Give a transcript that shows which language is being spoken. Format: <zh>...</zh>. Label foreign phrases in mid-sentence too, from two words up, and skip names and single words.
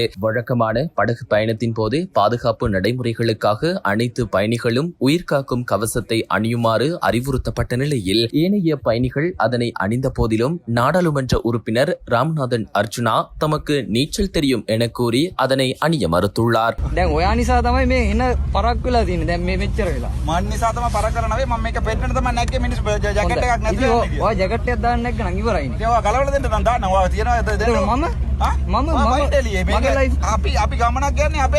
<ta>வழக்கமான படகு பயணத்தின் போது பாதுகாப்பு நடைமுறைகளுக்காக அனைத்து பயணிகளும் உயிர்காக்கும் கவசத்தை அணியுமாறு அறிவுறுத்தப்பட்ட நிலையில் ஏனைய பயணிகள் அதனை அணிந்த போதிலும் நாடாளுமன்ற உறுப்பினர் ராமநாதன் அர்ச்சுனா தமக்கு நீச்சல் தெரியும் என கூறி அதனை அணிய மறுத்துள்ளார்</ta> <si>දැන් ඔයා නිසා තමයි මේ එන පරක් වෙලා තියෙන්නේ. දැන් මේ මෙච්චර වෙලා මන් නිසා තමයි පරක් කරලා නැවේ. මම මේක පෙන්නන්න තමයි නැග්ගේ මිනිස් ජැකට් එකක් නැතුව යන්නේ. ඔයා ජැකට් එකක් දාන්න නැග්ග නම් ඉවරයිනේ. ඒ ඔයා ගලවලා දෙන්න නම් දාන්න. ඔයා තියනවා මම එළියේ මේක අපි ගමනක් යන්නේ අපේ</si>